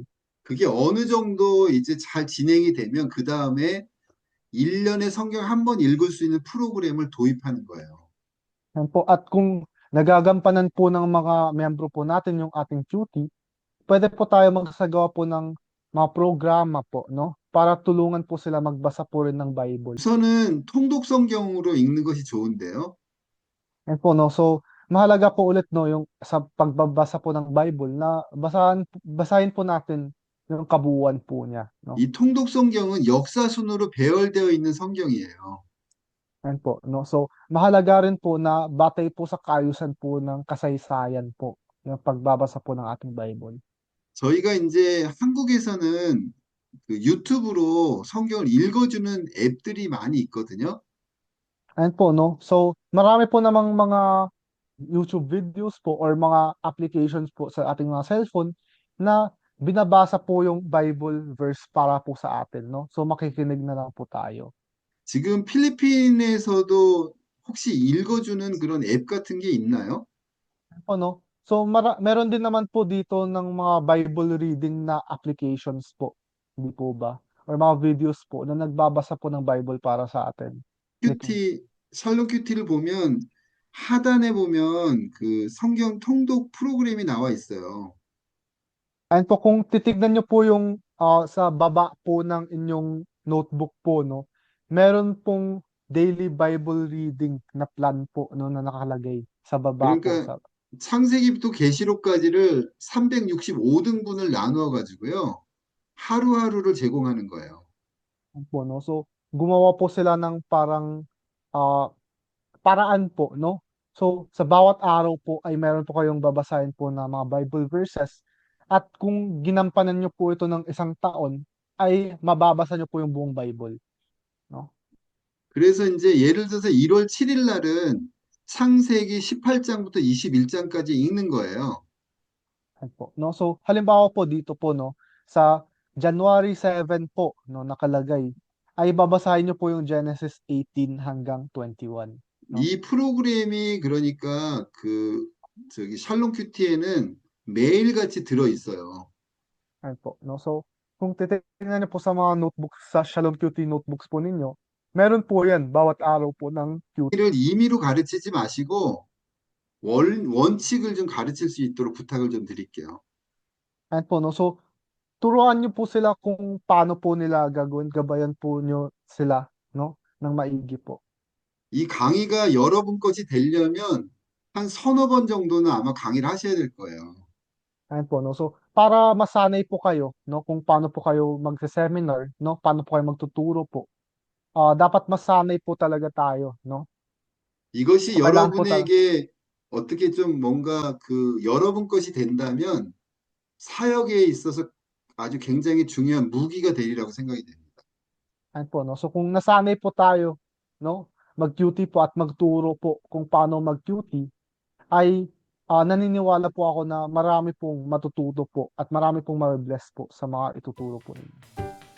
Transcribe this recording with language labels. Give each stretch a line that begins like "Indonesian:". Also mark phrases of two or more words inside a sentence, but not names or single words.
Korean: 그게 어느 정도 이제 잘 진행이 되면 그 다음에 1년에 성경 한 번 읽을 수 있는 프로그램을 도입하는 거예요.
Filipino: Ayun po, at kung nagagampanan po ng mga miyembro po natin yung ating QT, puwede po tayo magsagawa po ng mga programa po 'no, para tulungan po sila magbasa po rin ng Bible.
Korean: 우선은 통독 성경으로 읽는 것이 좋은데요.
Filipino: Ayun po 'no, so mahalaga po ulit 'no, yung sa pagbabasa po ng Bible na basahin po natin yung kabuuan po niya 'no.
Korean: 이 통독 성경은 역사순으로 배열되어 있는 성경이에요.
Filipino: Ayun po 'no, so mahalaga rin po na batay po sa kaayusan po ng kasaysayan po, yung pagbabasa po ng ating Bible.
Korean: 저희가 이제 한국에서는 그 유튜브로 성경을 읽어주는 앱들이 많이 있거든요.
Filipino: Ayun po 'no, so marami po namang mga YouTube videos po or mga applications po sa ating mga cellphone na binabasa po yung Bible verse para po sa atin 'no. So makikinig na lang po tayo.
Korean: 지금 필리핀에서도 혹시 읽어주는 그런 앱 같은 게 있나요?
Filipino: Ano 'no, so meron din naman po dito ng mga Bible reading na applications po, hindi po ba? Or mga videos po na nagbabasa po ng Bible para sa atin.
Korean: 큐티, 샬롯 큐티를 보면 하단에 보면 그 성경 통독 프로그램이 나와 있어요.
Filipino: Ayan po, kung titignan niyo po yung, sa baba po ng inyong notebook po 'no, meron pong
English: daily Bible reading
Filipino: na plan po 'no, na nakalagay sa baba po
Korean: 그러니까
Filipino: sa
Korean: 창세기부터 계시록까지를 365등분을 나누어 가지고요. 하루하루를 제공하는 거예요.
Filipino: po 'no. So, gumawa po sila ng parang, ah, paraan po 'no. So, sa bawat araw po ay meron po kayong babasahin po na mga Bible verses at kung ginampanan niyo po ito ng isang taon, ay mababasa niyo po yung buong Bible 'no.
Korean: 그래서 이제 예를 들어서 1월 7일 날은 창세기 18장부터 21장까지 읽는 거예요.
Filipino: Ayan po 'no. So, halimbawa po dito po 'no, sa January 7 po 'no, nakalagay, ay babasahin niyo po yung Genesis 18 hanggang 21 'no.
Korean: 이 프로그램이 그러니까 그 저기 샬롬 큐티에는 매일같이 들어 있어요.
Filipino: Ayan po 'no. So, kung titingnan niyo po sa mga notebooks sa Shalom QT notebooks po ninyo, meron po 'yan bawat araw po ng QT.
Korean: 이를 임의로 가르치지 마시고 원칙을 좀 가르칠 수 있도록 부탁을 좀 드릴게요.
Filipino: Ayan po 'no. So, turuan niyo po sila kung paano po nila gagawin, gabayan po niyo sila 'no, ng maigi po.
Korean: 이 강의가 여러분 것이 되려면 한 서너 번 정도는 아마 강의를 하셔야 될 거예요.
Filipino: Ayan po 'no. So, para masanay po kayo 'no, kung paano po kayo magse-seminar 'no, paano po kayo magtuturo po, dapat masanay po talaga tayo 'no.
Korean: 이것이
Filipino: So, kailangan po
Korean: 여러분에게 어떻게 좀 뭔가 그 여러분 것이 된다면 사역에 있어서 아주 굉장히 중요한 무기가 되리라고 생각이 됩니다.
Filipino: ayan po 'no. So, kung nasanay po tayo 'no, mag-QT po at magturo po kung paano mag-QT, ay naniniwala po ako na marami pong matututo po at marami pong mabe-bless po sa mga ituturo po ninyo.